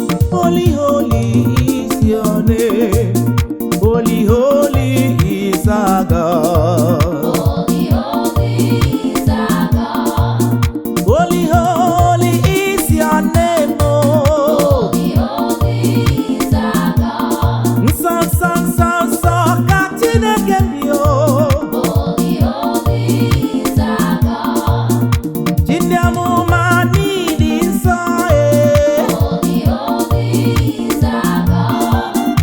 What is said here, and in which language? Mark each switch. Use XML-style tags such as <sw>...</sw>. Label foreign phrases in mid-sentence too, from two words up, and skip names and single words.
<en>Holy, holy is your name. Holy, holy is our God. Holy, holy is our God. Holy, holy is your name, oh. Holy, holy is our God.</en> <ig>Nsọ, nsọ, nsọ, nsọ ka Chineke bi, oh.</ig> <en>Holy, holy is our God.</en> <ig>Chi ndị amụma niile nsọ, eh.</ig> <en>Holy, holy is our God.</en>